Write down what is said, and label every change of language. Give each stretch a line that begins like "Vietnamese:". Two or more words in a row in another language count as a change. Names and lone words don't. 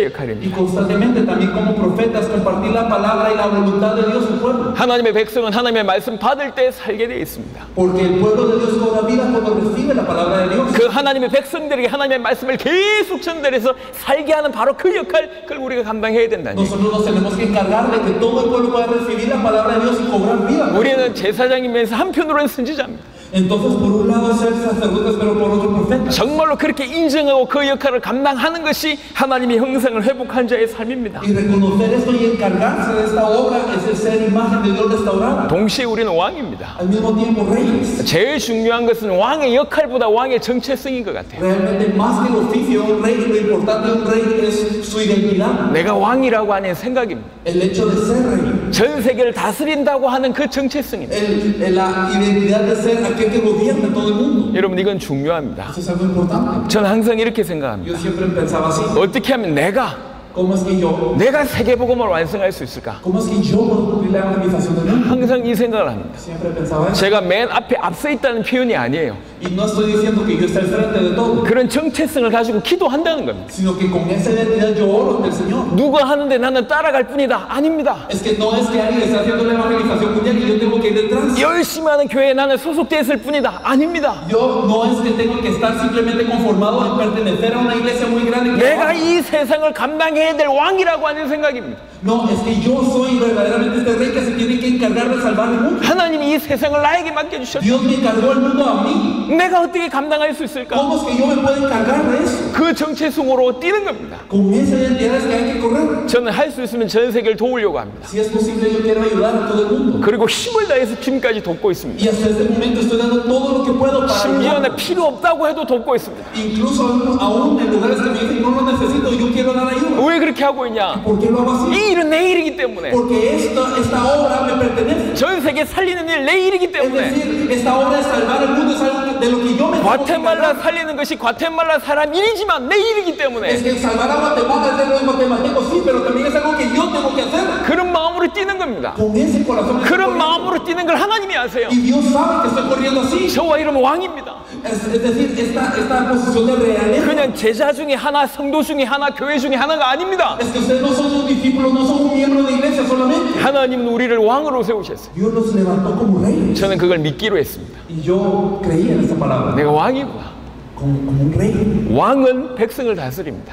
Spanish: Y
Korean: 역할입니다.
Spanish: constantemente también como profetas compartir la palabra y la voluntad de Dios al pueblo.
Korean: 하나님의 백성은 하나님의 말씀 받을 때 살게 되어 있습니다.
Spanish: Porque el pueblo de Dios cobra vida cuando recibe la palabra de Dios.
Korean: 그 하나님의 백성들에게 하나님의 말씀을 계속 전달해서 살게 하는 바로 그 역할, 그걸 우리가 감당해야 된다는 얘기예요.
Spanish: Nosotros nos tenemos que encargar de que todo el pueblo pueda recibir la palabra de Dios y cobrar vida.
Korean: 우리는 제사장이면서 한편으로는 선지자입니다.
Spanish: Entonces, por un lado ser sacerdotes, pero por otro profetas.
Korean: 정말로 그렇게 인정하고 그 역할을 감당하는 것이 하나님의 형상을 회복한 자의 삶입니다.
Spanish: Y reconocer esto y encargarse de esta obra es el ser imagen de Dios restaurada.
Korean: 동시에 우리는 왕입니다.
Spanish: Al mismo tiempo, reyes.
Korean: 제일 중요한 것은 왕의 역할보다 왕의 정체성인 것 같아요.
Spanish: Realmente, más que el oficio de un rey, lo importante de un rey es su identidad.
Korean: 내가 왕이라고 하는 생각입니다.
Spanish: El hecho de ser rey.
Korean: 전 세계를 다스린다고 하는 그 정체성입니다.
Spanish: La identidad de ser aquel que gobierna todo el mundo.
Korean: 여러분, 이건 중요합니다.
Spanish: Eso es algo importante.
Korean: 저는 항상 이렇게 생각합니다.
Spanish: Yo siempre pensaba así.
Korean: 어떻게 하면
Spanish: ¿Cómo es que yo?
Korean: 내가 세계복음을 완성할 수 있을까?
Spanish: ¿Cómo es que yo puedo cumplir la evangelización del mundo?
Korean: 항상 이 생각을 합니다.
Spanish: Siempre pensaba eso.
Korean: 제가 맨 앞서 있다는 표현이 아니에요.
Spanish: Y no estoy diciendo que yo esté al frente de todo,
Korean: 그런 정체성을 가지고 기도한다는 겁니다.
Spanish: sino que con esa identidad yo oro ante el Señor.
Korean: 누가 하는데 나는 따라갈 뿐이다. 아닙니다.
Spanish: Es que no es que alguien está haciendo la evangelización mundial y yo tengo que ir detrás.
Korean: 열심히 하는 교회에 나는 소속되어 있을 뿐이다. 아닙니다.
Spanish: Yo no es que tengo que estar simplemente conformado en pertenecer a una iglesia muy grande.
Korean: 내가 이 세상을 감당해야 될 왕이라고 하는 생각입니다.
Spanish: No, es que yo soy verdaderamente este rey que se tiene que encargar de salvar el mundo.
Korean: 하나님이 이 세상을 나에게 맡겨주셨다.
Spanish: Dios me encargó el mundo a mí.
Korean: 내가 어떻게 감당할 수 있을까?
Spanish: ¿Cómo es que yo me puedo encargar de eso?
Korean: 그 정체성으로 뛰는 겁니다.
Spanish: Con esa identidad es que hay que correr.
Korean: 저는 할 수 있으면 전 세계를 도우려고 합니다.
Spanish: Si es posible, yo quiero ayudar a todo el mundo.
Korean: 그리고 힘을 다해서 지금까지 돕고 있습니다.
Spanish: Y hasta este momento estoy dando todo lo que puedo para
Korean: 심지어
Spanish: ayudar.
Korean: 내 필요 없다고 해도 돕고 있습니다.
Spanish: Incluso aún en lugares que me dicen no lo necesito, yo quiero dar ayuda.
Korean: 왜 그렇게 하고 있냐?
Spanish: ¿Por qué lo hago así?
Korean: 이 일은 내 일이기 때문에.
Spanish: Porque esta obra me pertenece.
Korean: 전 세계 살리는 일 내 일이기
Spanish: Es
Korean: 때문에.
Spanish: decir, esta obra de salvar el mundo es algo de lo que yo me tengo que
Korean: 과테말라
Spanish: encargar.
Korean: 살리는 것이 과테말라 사람 일이지만 내 일이기
Spanish: Es
Korean: 때문에
Spanish: que salvar a Guatemala es de los guatemaltecos, sí, pero también es algo que yo tengo que hacer.
Korean: 그런 마음으로 뛰는 겁니다.
Spanish: Con ese corazón. estoy
Korean: 그런
Spanish: corriendo.
Korean: 마음으로 뛰는 걸 하나님이 아세요.
Spanish: Y Dios sabe que estoy corriendo así.
Korean: 저와 이름은 왕입니다.
Spanish: Es decir, esta posición de realeza.
Korean: 그냥 제자 중에 하나, 성도 중에 하나, 교회 중에 하나가 아닙니다.
Spanish: Es que ustedes no son sus discípulos, no son un miembro de iglesia solamente.
Korean: 하나님은 우리를 왕으로 세우셨어요.
Spanish: Dios los levantó como reyes.
Korean: 저는 그걸 믿기로 했습니다.
Spanish: Y yo creí en esta palabra.
Korean: 내가 왕이구나.
Spanish: Como un rey.
Korean: 왕은 백성을 다스립니다.